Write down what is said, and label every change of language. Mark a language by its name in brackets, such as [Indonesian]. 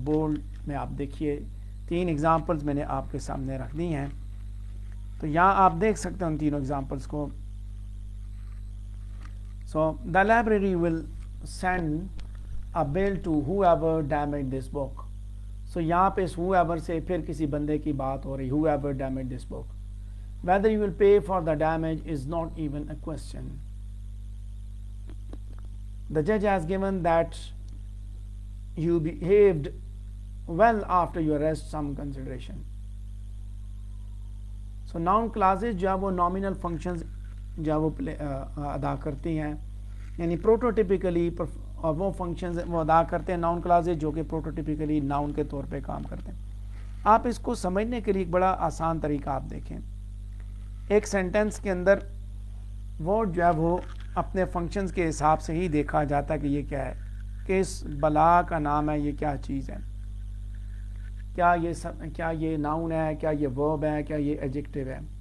[Urdu] Bold میں آپ دیکھیے 3 ایگزامپلز میں نے آپ کے سامنے رکھ دی ہیں, تو یہاں آپ دیکھ سکتے ہیں ان تینوں ایگزامپلز کو. [English] So the library will send a bill to whoever damaged this book. [Urdu] So یہاں پہ اس whoever سے پھر کسی بندے کی بات ہو رہی, [English] whoever damaged this book. Whether you will pay for the damage is not even a question. The judge has given that you behaved well after your arrest some consideration. [Urdu] So noun clauses جو ہے وہ nominal functions جو ہے وہ ادا کرتی ہیں, یعنی پروٹوٹیپیکلی اور وہ فنکشنز وہ ادا کرتے ہیں ناؤن کلازز جو کہ پروٹوٹیپیکلی ناؤن کے طور پہ کام کرتے ہیں. آپ اس کو سمجھنے کے لیے ایک بڑا آسان طریقہ آپ دیکھیں. ایک سینٹنس کے اندر ورڈ جو ہے وہ اپنے فنکشنز کے حساب سے ہی دیکھا جاتا ہے کہ یہ کیا ہے, کس بلا کا نام ہے, یہ کیا چیز ہے, کیا یہ ناؤن ہے, کیا یہ ورب ہے, کیا یہ ایڈجیکٹیو ہے.